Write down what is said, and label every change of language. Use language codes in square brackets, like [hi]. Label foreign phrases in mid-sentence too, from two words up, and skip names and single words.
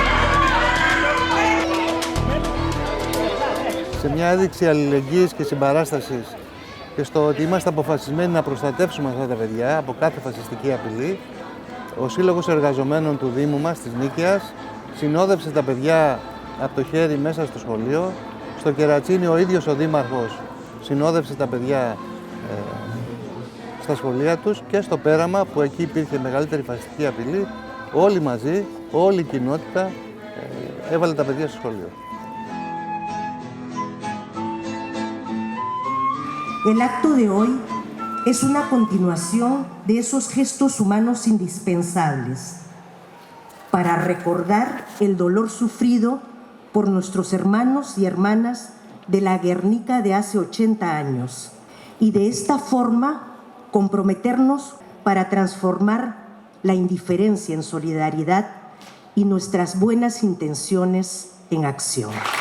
[el] Σε μια έδειξη αλληλεγγύης και συμπαράστασης και στο ότι είμαστε αποφασισμένοι να προστατεύσουμε αυτά τα παιδιά από κάθε φασιστική απειλή, ο Σύλλογος Εργαζομένων του Δήμου μας, της Νίκαιας, συνόδευσε τα παιδιά από το χέρι μέσα στο σχολείο. Στο Κερατσίνι ο ίδιος ο Δήμαρχος συνόδευσε τα παιδιά στα σχολεία τους και στο Πέραμα που εκεί υπήρχε μεγαλύτερη φασιστική απειλή, όλοι μαζί, όλη η κοινότητα έβαλε τα παιδιά στο σχολείο. [es] El acto de hoy es una continuación de esos gestos humanos indispensables para recordar el dolor sufrido por nuestros hermanos y hermanas de la Guernica de hace 80 años y de esta forma comprometernos para transformar la indiferencia en solidaridad y nuestras buenas intenciones en acción.